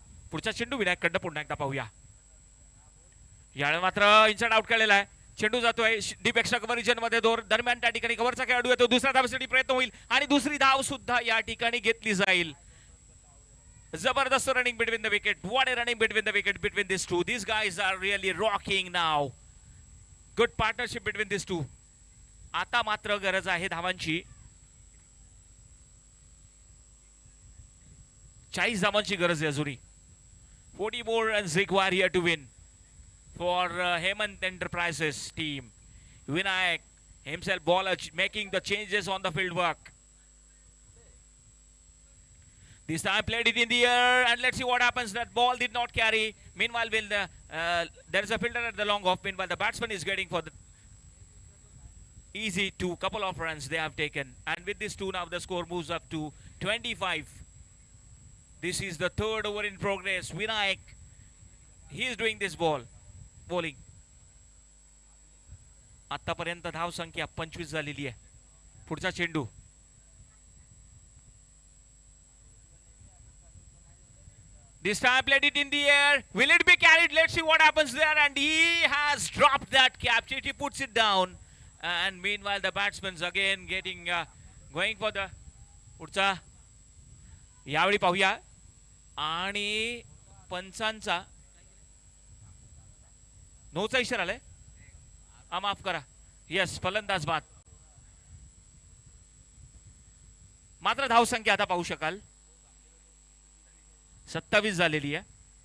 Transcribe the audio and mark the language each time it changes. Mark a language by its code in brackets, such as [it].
[mr] पुढचा चेंडू विनायक कडनं पुन्हा एकदा पाहूया. यावेळी मात्र इन्साइड आउट केलेला आहे. चेंडू जातोय डीप एक्स्ट्रा कव्हर रिजन मध्ये दरम्यान त्या ठिकाणी कव्हरचा खेळाडू येतो. दुसऱ्या धावेसाठी प्रयत्न होईल आणि दुसरी धाव सुद्धा या ठिकाणी घेतली जाईल. [en] जबरदस्त running between the wicket. What a running between the wicket between this two. This guys are really rocking now. Good partnership between this two. [mr] आता मात्र गरज आहे धावांची. 40 धावांची गरज आहे अजूनही. [en] 40 more runs required here to win for Hemant Enterprises team. Vinayak himself bowler making the changes on the field work. This time played it in the air and let's see what happens. That ball did not carry. Meanwhile, there is a fielder at the long off. Meanwhile, the batsman is getting for the easy two. Couple of runs they have taken. And with this two now the score moves up to 25. This is the third over in progress. Vinayak, he is doing this bowling. [mr] आतापर्यंत धाव संख्या 25 झालेली आहे. पुढचा चेंडू [en] this time played it in the air. Will it be carried? Let's see what happens there. And he has dropped that catch. He puts it down. And meanwhile the batsman's again getting going for the [mr] पुढचा यावेळी पाहूया. आणि पंचांचा नोचा इशारा आलाय. माफ करा. Yes, फलंदाज बाद. मात्र धाव संख्या आता पाहू शकाल 27 झालेली आहे.